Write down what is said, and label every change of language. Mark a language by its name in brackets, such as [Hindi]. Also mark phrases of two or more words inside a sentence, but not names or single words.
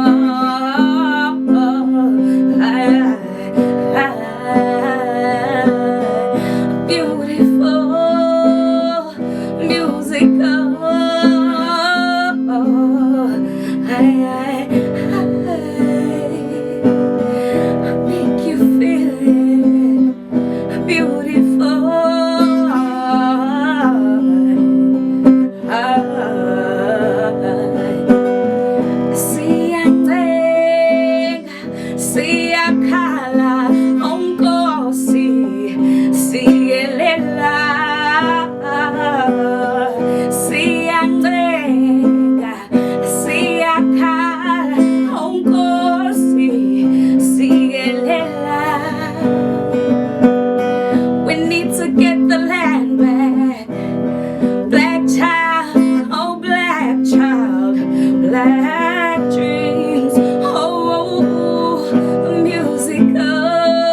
[English] Beautiful, musical. Make you feel beautiful. [North Ndebele] Siyancenga, siyakhala, onkosi siyelela. Siyancenga, siyakhala, onkosi siyelela. [English] We need to get the land back. Black child, oh black child, black dreams. Oh, musical.